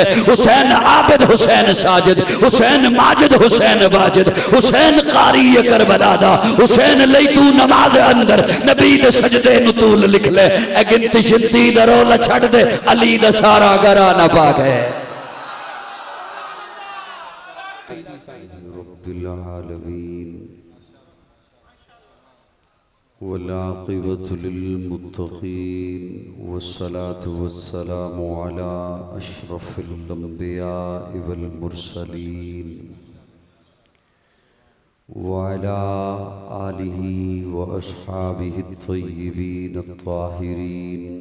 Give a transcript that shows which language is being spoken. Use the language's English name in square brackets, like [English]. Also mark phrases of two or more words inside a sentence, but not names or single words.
[Punjabi] حسین عابد، حسین ساجد، حسین ماجد، حسین واجد، حسین قاری کربلا دا. حسین لئی تو نماز اندر نبی دے سجدے نوں طول لکھ لے. اے گنتی شنتی دا رولا چھڈ دے، علی دا سارا گھرانہ پا گئے. [Arabic] رب العالمين والعاقبة للمتقين والصلاة والسلام على أشرف الأنبياء والمرسلين وعلى آله وأصحابه الطيبين الطاهرين.